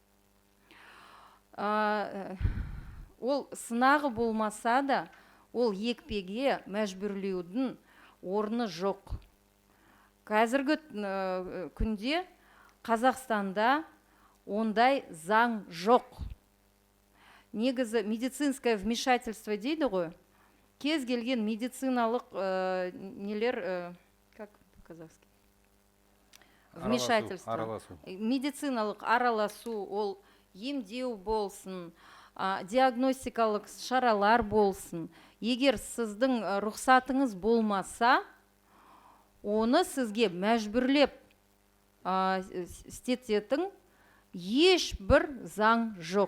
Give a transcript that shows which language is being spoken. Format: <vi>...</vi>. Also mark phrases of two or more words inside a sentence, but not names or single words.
<kk>Ол сынағы болмаса да, ол екпеге мәжбүрлеудің орны жоқ. Қазіргі күнде Қазақстанда ондай заң жоқ. Негізі</kk> <ru>медицинское вмешательство</ru> <kk>дейді ғой. Кез келген медициналық нелер,</kk> <ru>как по-казахски? Вмешательство.</ru> <kk>Медициналық араласу, ол емдеу болсын, диагностикалық шаралар болсын. Егер сіздің рұқсатыңыз болмаса, оны сізге мәжбүрлеп істететін ешбір заң жоқ.</kk>